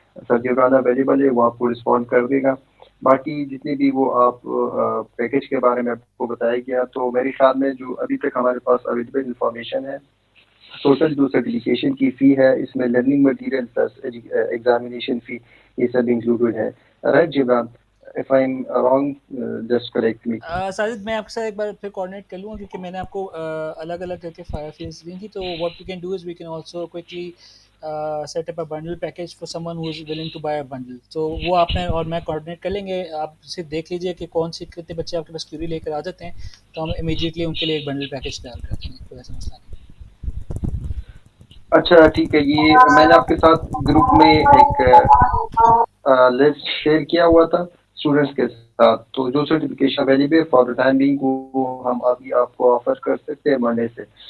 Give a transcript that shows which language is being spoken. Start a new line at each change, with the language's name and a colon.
Urdu: سر Jibran available ہے, وہ آپ کو رسپونڈ کر دے گا. باقی جتنے بھی وہ آپ پیکیج کے بارے میں آپ کو بتایا گیا, تو میرے خیال میں جو ابھی تک ہمارے پاس اویلیبل انفارمیشن ہے, ٹوٹل جو سرٹیفکیشن کی فی ہے اس میں لرننگ مٹیریل پلس ایگزامینیشن فی یہ سب انکلوڈیڈ ہے.
English: Right Jibran, if I'm wrong just correct me.
Urdu: Sajid میں آپ کے ساتھ ایک بار پھر کوآرڈینیٹ کر لوں گا کیونکہ میں نے آپ کو الگ الگ کر کے فیلز دی تھی.
English: تو what we can do is we can also quickly set up a bundle package for someone who is willing to buy a bundle.
Urdu: تو وہ آپ میں اور میں کوآرڈینیٹ کر لیں گے. آپ صرف دیکھ لیجئے کہ کون سی کتنے بچے آپ کے پاس کیوری لے کر آ جاتے ہیں, تو ہم امیڈیٹلی ان کے لیے ایک بنڈل پیکیج تیار کر دیں گے, کوئی ایسا مسئلہ نہیں. اچھا ٹھیک ہے, یہ میں نے آپ کے ساتھ گروپ میں ایک لسٹ شیئر کیا ہوا تھا اسٹوڈنٹس کے ساتھ, تو جو certification
English: available for the time being
Urdu: وہ ہم ابھی آپ کو آفر کر سکتے ہیں منڈے سے.